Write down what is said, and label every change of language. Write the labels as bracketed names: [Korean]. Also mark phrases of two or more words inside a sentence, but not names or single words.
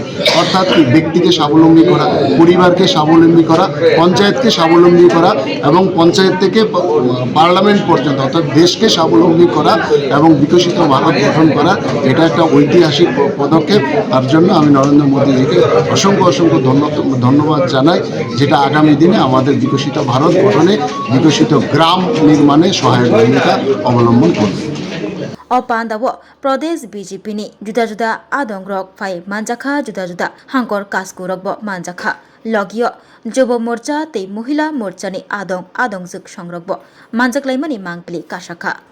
[Bangla] অর্থাৎ ব্যক্তিকে স্বাবলম্বী করা, পরিবারকে স্বাবলম্বী করা, পঞ্চায়েতকে স্বাবলম্বী করা এবং পঞ্চায়েত থেকে পার্লামেন্ট পর্যন্ত অর্থাৎ দেশকে স্বাবলম্বী করা এবং বিকশিত ভারত গঠন করা, এটা একটা ঐতিহাসিক পদক্ষেপ। তার জন্য আমি নরেন্দ্র মোদীজিকে অসংখ্য ধন্যবাদ জানাই, যেটা আগামী দিনে আমাদের বিকশিত ভারত গঠনে, বিকশিত গ্রাম নির্মাণে সহায়ক ভূমিকা অবলম্বন করবে। [Kok Borok] Opandawo Pradesh BJP ni juda-juda adong rok phai manjakha juda-juda hangkor kasku rokbo manjakha logio jobo morcha tei mohila morcha ni adong juk songrokbo manjaklaimani mangkli kasakha